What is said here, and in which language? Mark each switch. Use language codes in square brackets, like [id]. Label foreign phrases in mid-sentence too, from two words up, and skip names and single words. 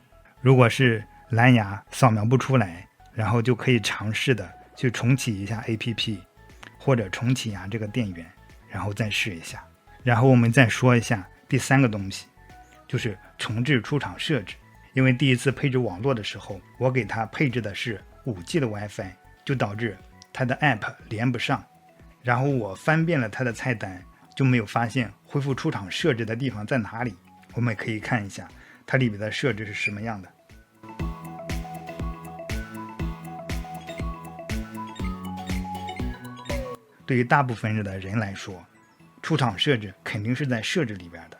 [zh] 如果是藍牙掃描不出來，然後就可以嘗試的去重啟一下 APP， 或者重啟一下這個電源，然後再試一下。然後我們再說一下第三個東西，就是重置出廠設置。因為第一次配置網絡的時候，我給它配置的是 5G 的 WiFi， 就導致它的 App 連不上。然後我翻遍了它的菜單，就沒有發現恢復出廠設置的地方在哪裡。我們可以看一下它裡面的設置是什麼樣的。對於大部分的人來說，出廠設置肯定是在設置裡邊的。